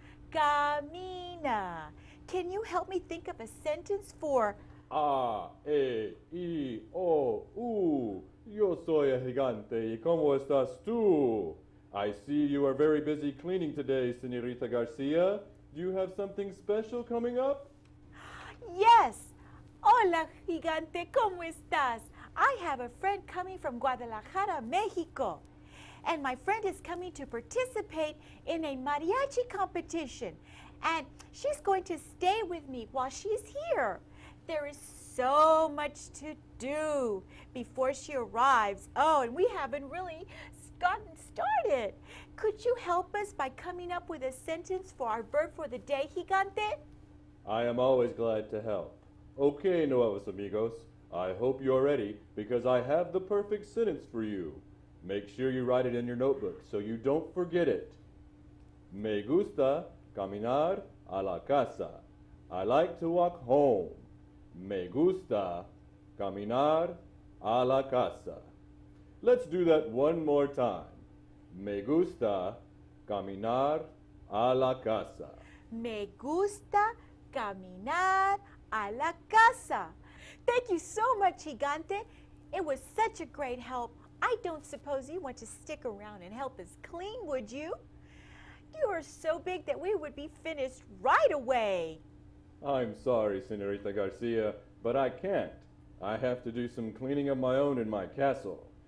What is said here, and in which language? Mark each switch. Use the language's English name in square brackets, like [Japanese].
[Spanish] Camina. [English] Can you help me think of a sentence for A, E, I, O, U. [Spanish] Yo soy el gigante. ¿Y cómo estás tú? [English] I see you are very busy cleaning today, Señorita Garcia. Do you have something special coming up? Yes. [Spanish] Hola, gigante, ¿cómo estás? [English] I have a friend coming from Guadalajara, Mexico. And my friend is coming to participate in a mariachi competition. And she's going to stay with me while she's here. There is so much to do before she arrives. Oh, and we haven't really gotten started. Could you help us by coming up with a sentence for our verb for the day, gigante? I am always glad to help. Okay, Nuevos Amigos. I hope you're ready because I have the perfect sentence for you. Make sure you write it in your notebook so you don't forget it. [Spanish] Me gusta caminar a la casa. [English] I like to walk home. [Spanish] Me gusta caminar a la casa. Let's do that one more time. Me gusta caminar a la casa. Me gusta caminar a la casa. [English] Thank you so much, gigante. It was such a great help. I don't suppose you want to stick around and help us clean, would you? You are so big that we would be finished right away. I'm sorry, Señorita Garcia, but I can't. I have to do some cleaning of my own in my castle.